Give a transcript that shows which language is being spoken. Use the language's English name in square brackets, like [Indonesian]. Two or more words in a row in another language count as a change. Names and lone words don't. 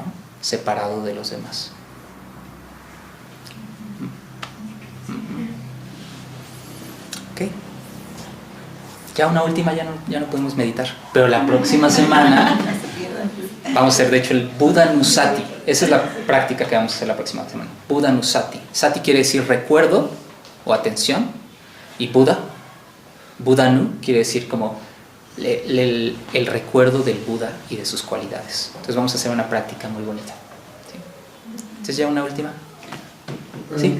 [Spanish] Separado de los demás. Ok. Ya una última, ya no podemos meditar, pero la próxima semana vamos a hacer, de hecho, el Buddha Nusati. Esa es la práctica que vamos a hacer la próxima semana. Buddha Nusati. Sati quiere decir recuerdo o atención, y Buddha, Buddha Nu, quiere decir como el recuerdo del Buda y de sus cualidades. Entonces vamos a hacer una práctica muy bonita. ¿Sí? Entonces, ya una última. ¿Sí?